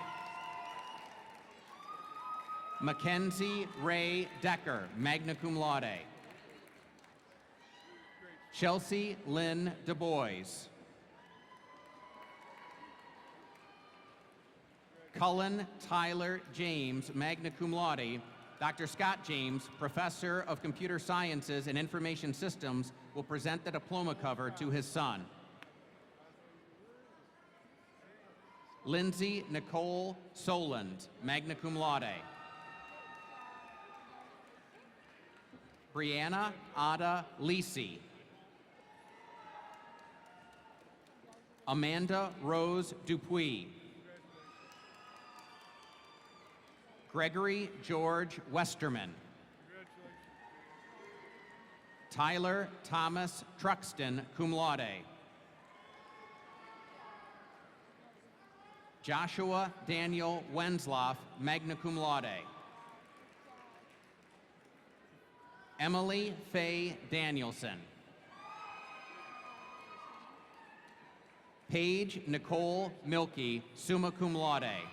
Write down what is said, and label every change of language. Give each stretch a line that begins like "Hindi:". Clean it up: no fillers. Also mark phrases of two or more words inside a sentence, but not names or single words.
English: Mackenzie Ray Decker,
Latin: magna cum laude.
English: Chelsea Lynn Du Bois. Cullen Tyler James,
Latin: magna cum laude.
English: Dr. Scott James, Professor of Computer Sciences and Information Systems, will present the diploma cover to his son. Lindsay Nicole Soland,
Latin: magna cum laude.
English: Brianna Ada Lisi. Amanda Rose Dupuis. Gregory George Westerman. Tyler Thomas Truxton,
Latin: cum laude.
English: Joshua Daniel Wensloff,
Latin: magna cum laude.
English: Emily Faye Danielson. Paige Nicole Milkey,
Latin: summa cum laude.